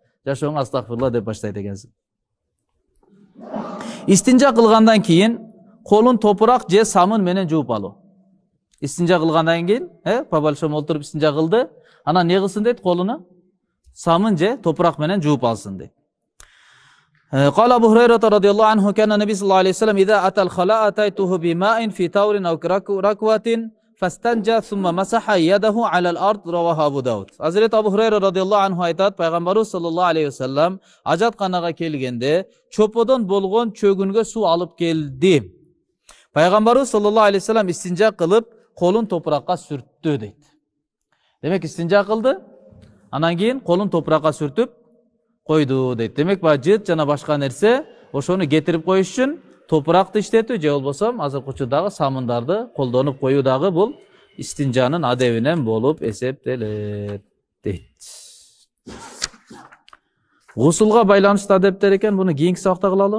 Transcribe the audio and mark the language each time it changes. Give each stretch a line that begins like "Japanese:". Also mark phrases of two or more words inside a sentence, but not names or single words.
Kyrgyz: Жашооңо астагфирулла деп баштайт экенсиң. Истинжа кылгандан кийин колун топурак же самын менен жууп алуу. Истинжа кылгандан кийин,
Russian: по большому
Kyrgyz: олтуруп истинжа кылды. Анан не кылсын дейт? Колуну самын же топурак менен жууп алсын дейт.
Arabic: قال أبو هريرة رضي الله عنه كان النبي صلى الله عليه وسلم إذا أتى الخلاء أتيته بماء في تور أو ركوة فاستنجى ثم مسح يده على الأرض رواه أبو داود.
Kyrgyz: Хазрети Абу Хурайра
Arabic: رضي الله عنه
Kyrgyz: айтат, Пайгамбарыбыз
Arabic: صلى الله عليه وسلم
Kyrgyz: ажатканага келгенде чоподон болгон чөгүнгө суу алып келди. Пайгамбарыбыз
Arabic: صلى الله عليه وسلم
Kyrgyz: истинжа кылып колун топуракка сүрттү дейди. Демек истинжа кылды. Анан кийин колун топуракка сүртүп койду дейди. Demek jыт жана башка нерсе ошону кетирип коюш үчүн топуракты иштетүү же болбосо азыркы учурдагы самындарды колдонуп коюу дагы бул истинжанын адебинен болуп эсептелет дейт. Гусулга байланыштуу адептер экен, буну кийинки сабакта кылалы.